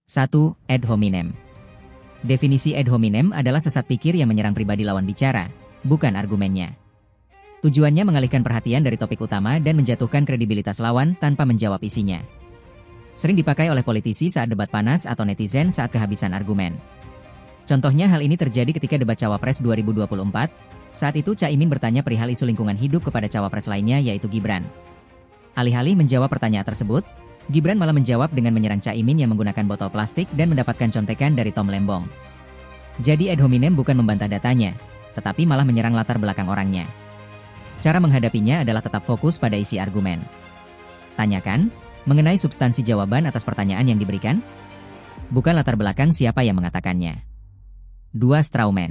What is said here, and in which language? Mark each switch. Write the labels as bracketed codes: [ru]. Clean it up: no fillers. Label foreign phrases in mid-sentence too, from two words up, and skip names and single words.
[id] 1. [la] Ad hominem. [id] Definisi [la] ad hominem [id] adalah sesat pikir yang menyerang pribadi lawan bicara, bukan argumennya. Tujuannya mengalihkan perhatian dari topik utama dan menjatuhkan kredibilitas lawan tanpa menjawab isinya. Sering dipakai oleh politisi saat debat panas atau netizen saat kehabisan argumen. Contohnya hal ini terjadi ketika debat Cawapres 2024, saat itu Caimin bertanya perihal isu lingkungan hidup kepada Cawapres lainnya yaitu Gibran. Alih-alih menjawab pertanyaan tersebut, Gibran malah menjawab dengan menyerang Caimin yang menggunakan botol plastik dan mendapatkan contekan dari Tom Lembong. Jadi [la] ad hominem [id] bukan membantah datanya, tetapi malah menyerang latar belakang orangnya. Cara menghadapinya adalah tetap fokus pada isi argumen. Tanyakan mengenai substansi jawaban atas pertanyaan yang diberikan, bukan latar belakang siapa yang mengatakannya. 2. Strawman.